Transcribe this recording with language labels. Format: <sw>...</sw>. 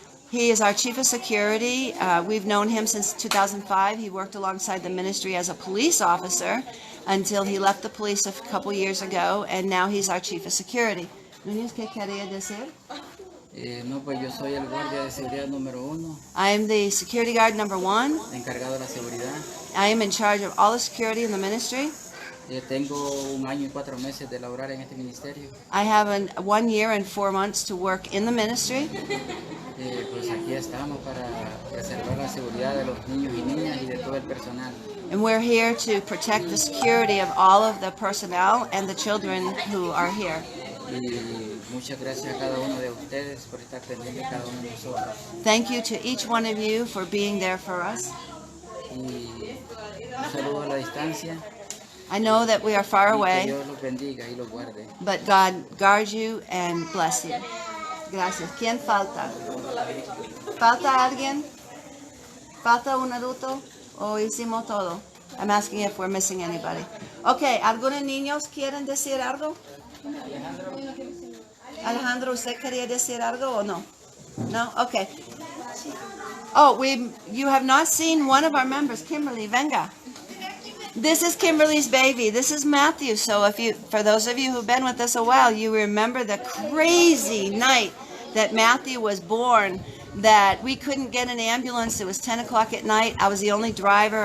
<en>He is our chief of security. We've known him since 2005. He worked alongside the ministry as a police officer until he left the police a couple years ago, and now he's our chief of security.</en> <es>Núñez, ¿qué quería decir? No, pues yo soy el guardia de seguridad número 1.</es> <en>I am the security guard number 1.</en> <es>Encargado de la seguridad.</es> <en>I am in charge of all the security in the ministry.</en> <es>Tengo 1 año y 4 meses de laborar en este ministerio.</es> <en>I have 1 year and 4 months to work in the ministry.</en> <es>Pues aquí estamos para preservar la seguridad de los niños y niñas y de todo el personal.</es> <en>And we're here to protect the security of all of the personnel and the children who are here.</en> <es>Y muchas gracias a cada uno de ustedes por estar pendiente de cada uno de nosotros.</es> <en>Thank you to each one of you for being there for us.</en> <es>Y un saludo a la distancia.</es> <en>I know that we are far away,</en> <es>Que Dios los bendiga y los guarde.</es> <en>but God guard you and bless you.</en> <es>Gracias. ¿Quién falta? ¿Falta alguien? ¿Falta un adulto? ¿O hicimos todo?</es> <en>I'm asking if we're missing anybody.</en> <es>Okay, ¿algunos niños quieren decir algo? Alejandro, ¿usted quería decir algo o no? No? Okay.</es> <en>Oh, you have not seen one of our members. Kimberly,</en> <es>venga.</es> <en>This is Kimberly's baby. This is Matthew. So for those of you who've been with us a while, you remember the crazy night that Matthew was born, that we couldn't get an ambulance. It was 10 o'clock at night. I was the only driver.</en>